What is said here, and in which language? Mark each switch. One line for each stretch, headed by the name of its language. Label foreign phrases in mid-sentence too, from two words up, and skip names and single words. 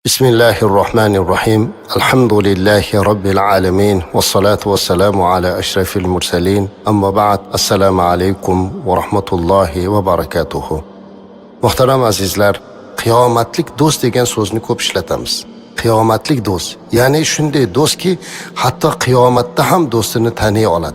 Arabic: بسم الله الرحمن الرحيم. الحمد لله رب العالمين. والصلاة والسلام على أشرف المرسلين. أما بعد. السلام عليكم ورحمة الله وبركاته.
Uzbek: Muhtaram azizlar, qiyomatlik do'st degan so'zni ko'p ishlatamiz. Qiyomatlik do'st, ya'ni shunday do'stki, hatto qiyomatda ham do'stini taniy oladi.